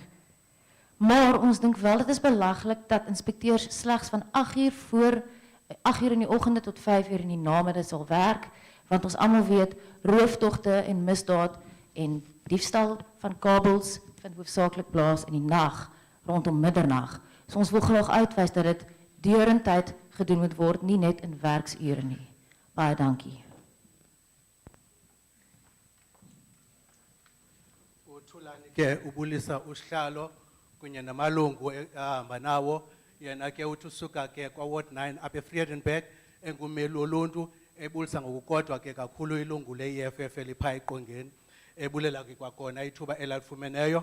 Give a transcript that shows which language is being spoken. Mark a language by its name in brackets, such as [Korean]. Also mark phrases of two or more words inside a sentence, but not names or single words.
[Afrikaans] Maar ons dink wel dit is belaglik dat inspekteurs slegs van 8 uur in die oggende tot 5 uur in die namiddag sal werk, want ons almal weet rooftogte en misdaad en diefstal van kabels vind hoofsaaklik plaas in die nag rondom middernag. So ons wil graag uitwys dat dit deurentyd gedoen moet word, nie net in werksure nie. Baie dankie. [Xhosa] Ke ubulisa usihlalo kunye namalungu ahamba nawo yena ke uthi usuka ke kwa Ward 9 apha eVredenburg engumeli woluntu ebulisa ngokukodwa ke kakhulu ilungu le-EFF elipha eqongeni ebulela ke kwakhona ithuba elalifumeneyo.